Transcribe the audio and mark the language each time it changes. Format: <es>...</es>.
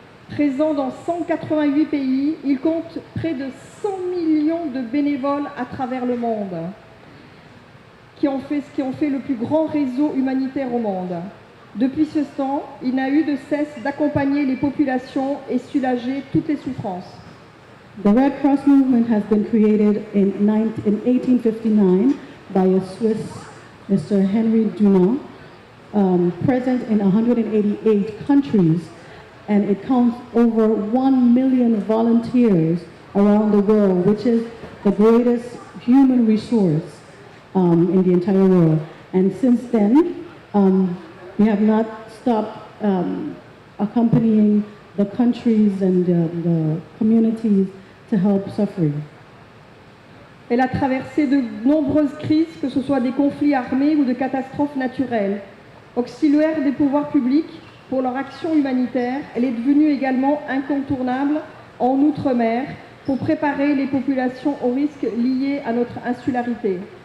<fr>Présent dans 188 pays, il compte près de 100 millions de bénévoles à travers le monde, qui ont fait le plus grand réseau humanitaire au monde. Depuis ce temps, il n'a eu de cesse d'accompagner les populations et soulager toutes les souffrances.</fr> <en>The Red Cross movement has been created in 1859 by a Swiss Mr. Henry Dunant, present in 188 countries, and it counts over 1 million volunteers around the world, which is the greatest human resource in the entire world. And since then, we have not stopped accompanying the countries and the communities to help suffering.</en> <fr>Elle a traversé de nombreuses crises, que ce soit des conflits armés ou de catastrophes naturelles. Auxiliaire des pouvoirs publics pour leur action humanitaire, elle est devenue également incontournable en Outre-mer pour préparer les populations aux risques liés à notre insularité.</fr>